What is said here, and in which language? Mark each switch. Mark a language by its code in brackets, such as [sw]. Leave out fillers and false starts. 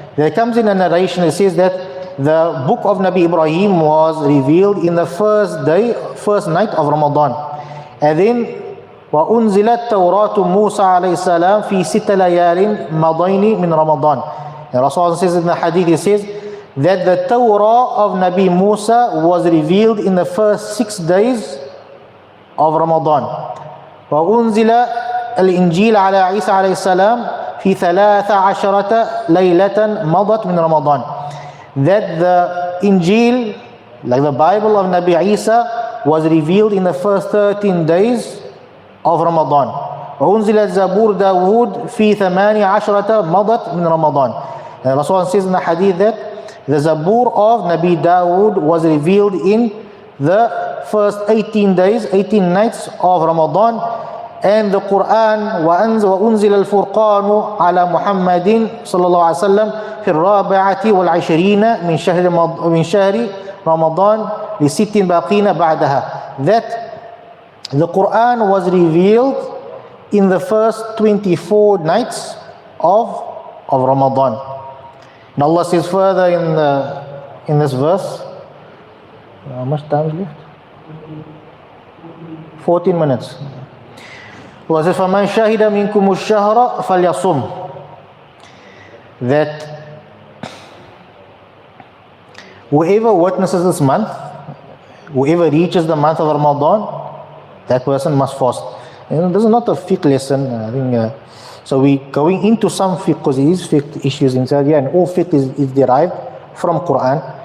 [en] There comes in a narration, it says that the book of Nabi Ibrahim was revealed in the first night of Ramadan. And then [ar] وَأُنزِلَتْ تَوْرَاتُ مُوسَى عَلَيْهِ السَّلَامِ فِي سِتَّ لَيَالٍ مَضَيْنِ مِنْ رَمَضَانِ. [en] And Rasulullah says in the hadith, he says that the Torah of Nabi Musa was revealed in the first 6 days of Ramadan. [ar] وَأُنزِلَ الْإِنْجِيلَ عَلَى عِيسَى عَلَيْهِ السَّلَامِ فِي 13 لَيْلَةً مَضَتْ مِنْ رَمَضَانِ. [en] That the Injil, like the Bible of Nabi Isa, was revealed in the first 13 days of Ramadan. [ar] وَأُنزِلَ الزَّبُورُ دَاوُودَ فِي 18 مَضَتْ مِنْ رَمَضَانِ. [en] And Rasulullah says in the hadith that the Zabur of Nabi Dawood was revealed in the first 18 days, 18 nights of Ramadan. And the Quran, [ar] وَأُنزِلَ الْفُرْقَانُ عَلَى مُحَمَّدٍ صلى الله عليه وسلم في 24 من شهر رمضان لست باقين بعدها. [en] That the Quran was revealed in the first 24 nights of Ramadan. And Allah says further in this verse, how much time is left? 14 minutes. Allah says, [ar] فَمَنْ شَهِدَ مِنْكُمُ الشَّهْرَ فَلْيَصُمْ. [en] That whoever witnesses this month, whoever reaches the month of Ramadan, that person must fast. This is not a fiqh lesson. I think so. We going into some fiqh because it is fiqh issues inside here, and all fiqh is derived from Quran.